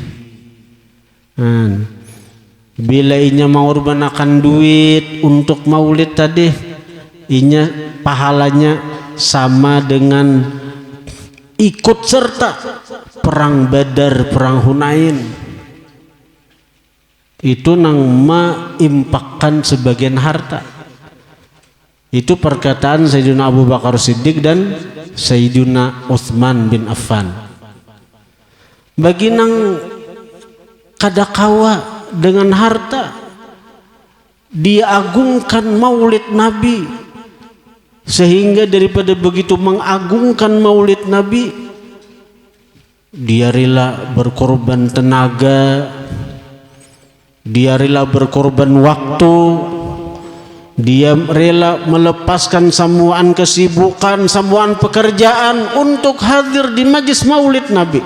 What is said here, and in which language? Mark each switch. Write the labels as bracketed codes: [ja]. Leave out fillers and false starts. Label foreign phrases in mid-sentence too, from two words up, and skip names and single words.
[id] Bila inya mengorbankan duit untuk maulid tadi, inya pahalanya sama dengan ikut serta perang Badar, perang Hunain. Itu nang mengimpakkan sebagian harta. Itu perkataan Sayyidina Abu Bakar Siddiq dan Sayyidina Utsman bin Affan. Bagi nang kadakawa dengan harta, dia agungkan maulid Nabi, sehingga daripada begitu mengagungkan maulid Nabi, dia rela berkorban tenaga, dia rela berkorban waktu, dia rela melepaskan semua kesibukan, semua pekerjaan untuk hadir di majlis maulid Nabi.